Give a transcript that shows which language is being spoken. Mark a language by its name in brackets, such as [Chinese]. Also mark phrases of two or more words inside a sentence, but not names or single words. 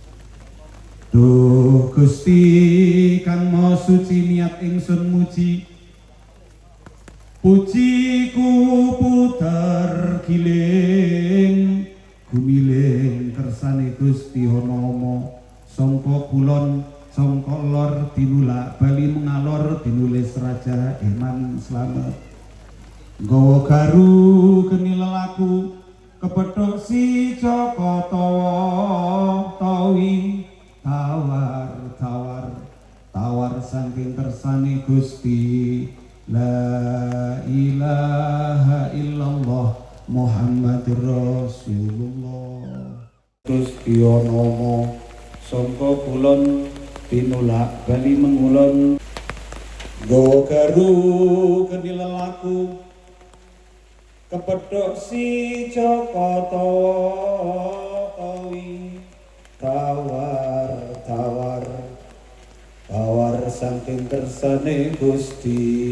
[Javanese] Duh Gusti kang maha suci, niat ingsun muji, pujiku puter giling gumiling kersane Gusti Hanama, sangka kulon sangka lor dinulak bali mengalor dinulis Raja Eman Slamet. Nggawa garu geni lelaku kepethuk si Jaka Tawa tawi tawar saking kersane Gusti. [Arabic] لا إله إلا الله محمد رسول الله. [Javanese] Gusti Hanama sangka kulon tinulak bali mengulon, nggawa garu geni lelaku kepethuk si Jaka Tawa tawi tawar saking kersane Gusti.